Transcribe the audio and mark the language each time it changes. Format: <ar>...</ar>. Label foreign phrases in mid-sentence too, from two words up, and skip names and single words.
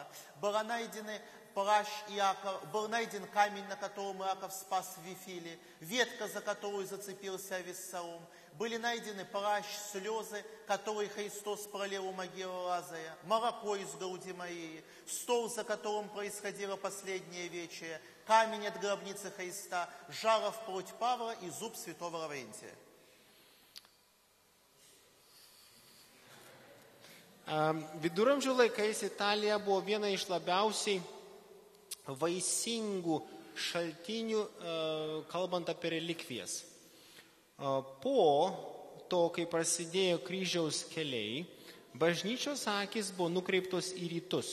<ru>Был найден камень, на котором Иаков спас в Вифиле, ветка, за которую зацепился Авессалом. Были найдены плащ, слезы, которые Христос пролил у могилы Лазаря, молоко из груди Марии, стол, за которым происходило последнее вечеря, камень от гробницы Христа, жало в плоть Павла и зуб святого Лаврентия.</ru> <lt>Viduramžių laikais Italija buvo viena iš labiausiai vaisingų šaltinių, kalbant apie relikvijas. Po to, kai prasidėjo kryžiaus keliai, bažnyčios akys buvo nukreiptos į rytus.</lt>